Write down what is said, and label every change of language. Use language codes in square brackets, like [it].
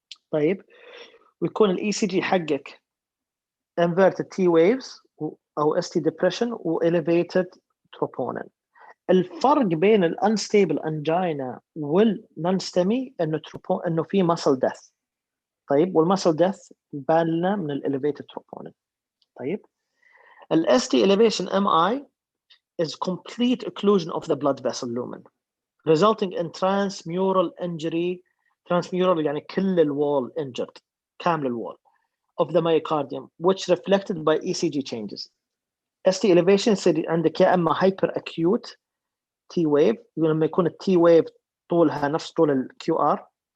[ar] طيب ويكون الاي سي جي حقك [en] inverted T waves [ar] او [en] ST depression [ar] و [en] elevated troponin. [ar] الفرق بين الانستيبل انجينا والنون-STEMI انه في [en] muscle death. [ar] طيب والmuscle death يبان لنا من الelevated troponin. طيب [en] ST elevation MI is complete occlusion of the blood vessel lumen resulting in transmural injury. [ar] Transmural يعني كل الوول injured، كامل الوول [en] of the myocardium which reflected by ECG changes. [ar] ST elevation يصير عندك يا اما [en] hyper acute T wave، [ar] لما يكون التي wave طولها نفس طول الكيو ار.